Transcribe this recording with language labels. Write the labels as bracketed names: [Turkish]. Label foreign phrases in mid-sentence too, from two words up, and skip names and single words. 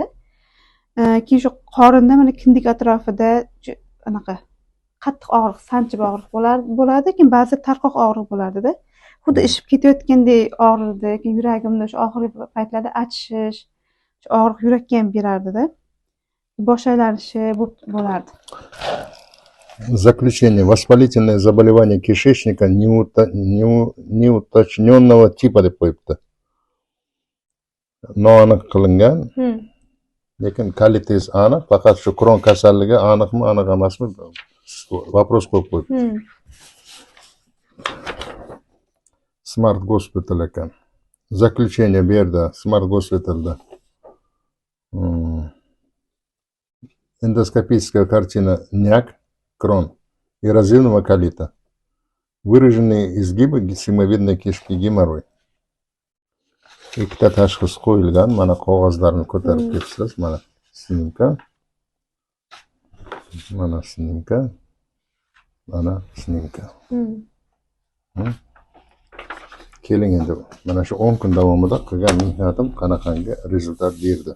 [Uzbek] Keyin shu qorinda mana kindik atrofida anaqa qattiq og'riq, sanchib og'riq bo'ladi, keyin ba'zi tarqoq og'riq bo'lardi-da. Xuddi ishib ketayotgandek og'rirdi, keyin yuragimda shu oxirgi paytlarda achishish, shu og'riq yurakka ham berardi-da. Bosh aylanishi bo'lardi. [Russian] Заключение. Воспалительное заболевание кишечника неуточненного типа [Uzbek] deb qo'yibdi. Noaniq qilingan, lekin kalitesi aniq, faqat shu Crohn kasalligi aniqmi, aniq emasmi? Вопрос qo'yib qo'yibdi. Smart Hospital ekan. [Russian] Заключение [Uzbek] bu yerda Smart Hospitalda. [Russian] Эндоскопическая картина няк, Crohn, эрозивного колита. Выраженные изгибы симовидной кишки, геморрой. [Uzbek] Ikkita tashxis qo'yilgan. Mana qog'ozlarni ko'tarib ketsangiz, mana snimka. Mana snimka. Mana snimka. Keling endi mana shu 10 kun davomida qilgan mehnatim qanaqangi rezultat berdi.